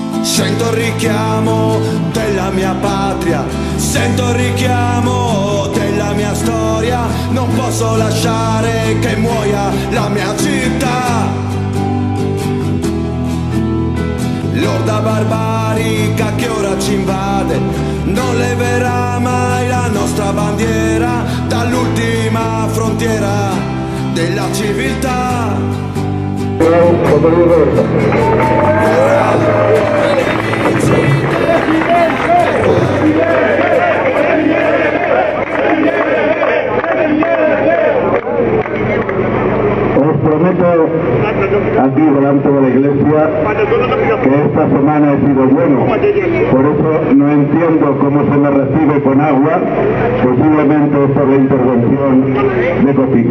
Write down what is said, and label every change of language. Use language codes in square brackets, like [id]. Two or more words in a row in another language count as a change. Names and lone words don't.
[it] Sento il richiamo della mia patria, sento il richiamo della mia storia, non posso lasciare che muoia la mia città. L'orda barbarica che ora ci invade non leverà mai la nostra bandiera dall'ultima frontiera della civiltà. [es] Os prometo aquí delante de la iglesia que esta semana he sido bueno, por eso no entiendo cómo se me recibe con agua, posiblemente por la intervención de Copico.